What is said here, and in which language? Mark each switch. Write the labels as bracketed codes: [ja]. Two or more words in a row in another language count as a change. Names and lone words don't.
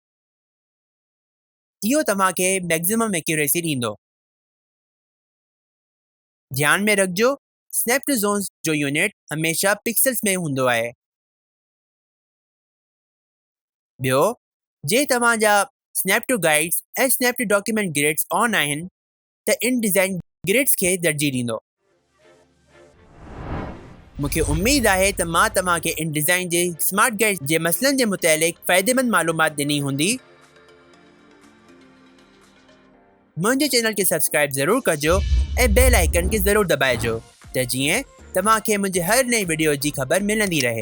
[sd] इहो तव्हांखे [en] maximum accuracy [sd] ॾींदो। ध्यान में रखिजो, [en] snap to zones [sd] जो यूनिट हमेशा पिक्सल्स में हूंदो आहे। ॿियो, जे तव्हांजा [en] snap to guides [sd] ऐं [en] snap to document grids on [sd] आहिनि त इन डिज़ाइन ग्रिड्स खे तरजीह ॾींदो। मूंखे उमेद आहे त मां तव्हांखे इन डिज़ाइन जे [en] smart guide [sd] जे मसइलनि जे मुतालिक़ फ़ाइदेमंद मालूमात ॾिनी हूंदी। मुंहिंजे चैनल खे सब्सक्राइब ज़रूरु कजो ऐं [en] bell icon [sd] खे ज़रूरु दॿाइजो त जीअं तव्हांखे मुंहिंजे हर नई वीडियो जी ख़बर मिलंदी रहे।